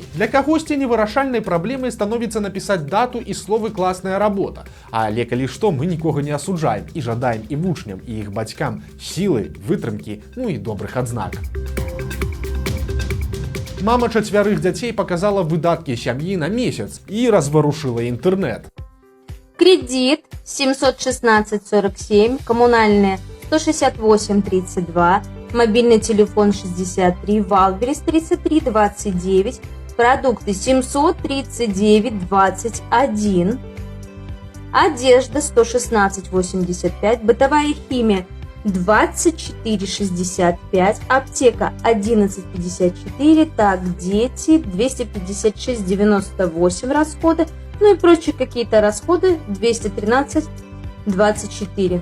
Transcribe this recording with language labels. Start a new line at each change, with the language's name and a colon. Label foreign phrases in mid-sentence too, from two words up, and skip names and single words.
Belarusian: Для кагосьці невырашальнай праблемай становіцца напісаць дату і словы «класная работа». Але калі што, мы нікога не асуджаем і жадаем і вучням, і іх бацькам сілы, вытрымкі, ну і добрых адзнак. Мама 4 дзяцей показала выдаткі сям'і на месяц і разварушыла інтэрнэт.
Russian: Кредит 716,47, коммунальные 168,32, мобильный телефон 63, Валберес 33,29, продукты 739,21, одежда 116,85, бытовая химия 24,65, аптека 11,54, так, дети 256,98 расходы, ну и прочие какие-то расходы 213,24.